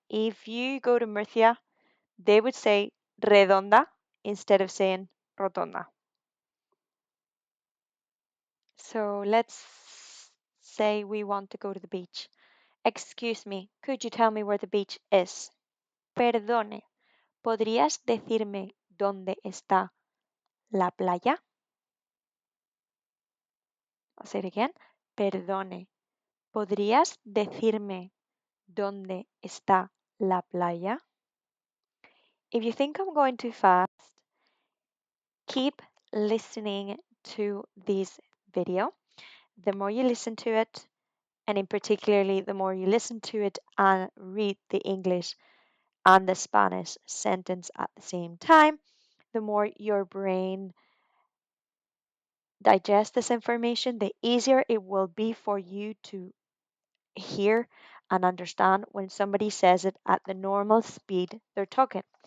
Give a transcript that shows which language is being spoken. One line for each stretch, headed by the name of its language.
English: If you go to Murcia, they would say redonda instead of saying rotonda. So let's say we want to go to the beach. Excuse me, could you tell me where the beach is?
Spanish: Perdone, ¿podrías decirme dónde está la playa?
English: I'll say it again.
Spanish: Perdone, ¿podrías decirme dónde está la playa?
English: If you think I'm going too fast, keep listening to this video. The more you listen to it, and in particularly the more you listen to it and read the English and the Spanish sentence at the same time, the more your brain digests this information, the easier it will be for you to hear and understand when somebody says it at the normal speed they're talking.